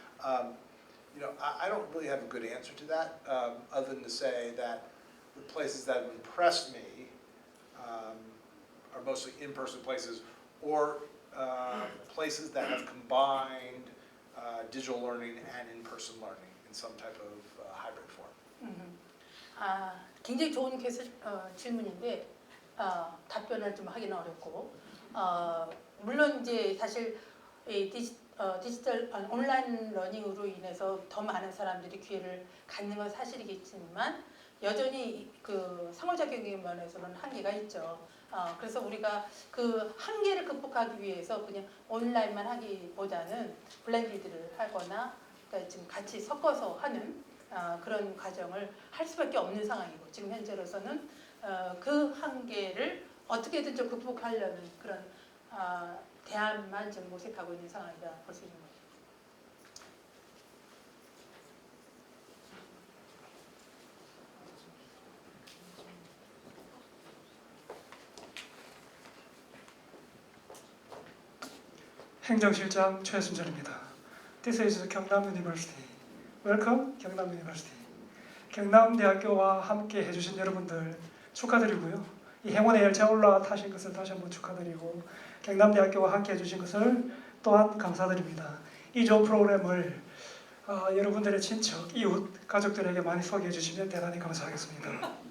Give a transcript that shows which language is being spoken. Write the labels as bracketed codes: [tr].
[en] I don't really have a good answer to that, other than to say that the places that have impressed me are mostly in-person places or places that have combined digital learning and in-person learning in some type of hybrid form. [ko] 굉장히 좋은 질문인데 답변을 좀 하기는 어렵고 물론 이제 사실 디지털 온라인 러닝으로 인해서 더 많은 사람들이 기회를 갖는 건 사실이겠지만 여전히 그 상호작용의 면에서는 한계가 있죠. 그래서 우리가 그 한계를 극복하기 위해서 그냥 온라인만 하기보다는 블렌디드를 하거나 그러니까 지금 같이 섞어서 하는 그런 과정을 할 수밖에 없는 상황이고 지금 현재로서는 그 한계를 어떻게든 좀 극복하려는 그런 대안만 좀 모색하고 있는 상황이라 볼 수 있는 거죠. 행정실장 최순철입니다. [en] This is 경남 University. Welcome, 경남 University. [ko] 경남대학교와 함께 해주신 여러분들 축하드리고요. 이 행운의 열차에 올라타신 것을 다시 한번 축하드리고 경남대학교와 함께 해주신 것을 또한 감사드립니다. 이 좋은 프로그램을 여러분들의 친척, 이웃, 가족들에게 많이 소개해 주시면 대단히 감사하겠습니다.